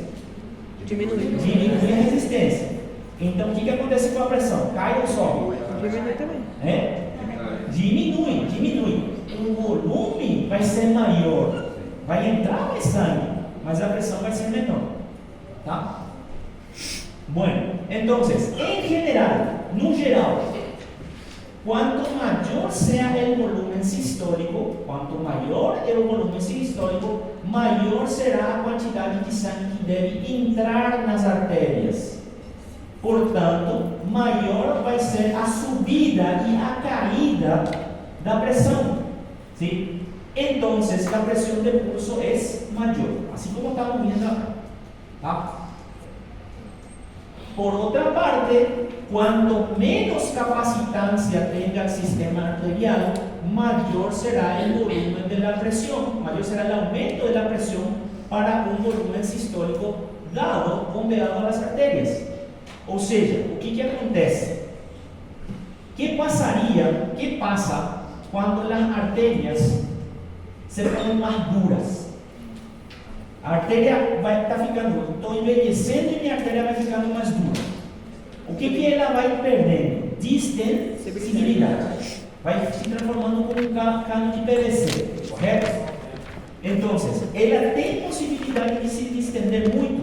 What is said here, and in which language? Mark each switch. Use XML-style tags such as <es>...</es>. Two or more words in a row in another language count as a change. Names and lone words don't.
<pt>Diminui a resistência. Então, o que acontece com a pressão? Cai ou sobe? Diminui também. Diminui. O volume vai ser maior. Vai entrar mais sangue, mas a pressão vai ser menor. Tá?</pt> <es>Bueno, entonces, en general,</es> <pt>no geral,</pt> <es>cuanto mayor sea el volumen sistólico, mayor será</es> <pt>a quantidade de sangue que deve entrar nas artérias. Portanto, maior vai ser a subida e a caída da pressão.</pt> <es>¿Sí? Entonces, la presión de pulso es mayor, así como estamos viendo acá.</es> <pt>¿Tá?</pt> <es>Por otra parte, cuanto menos capacitancia tenga el sistema arterial, mayor será el volumen de la presión, mayor será el aumento de la presión para un volumen sistólico dado, bombeado a las arterias. O sea,</es> <pt>o que acontece?</pt> <es>¿Qué pasa cuando las arterias se ponen más duras?</es> <pt>A artéria vai estar ficando, estou envelhecendo e minha artéria vai ficando mais dura. O que ela vai perdendo? Distensibilidade. Vai se transformando como um cano de PVC, correto? Então, ela tem possibilidade de se distender muito?</pt>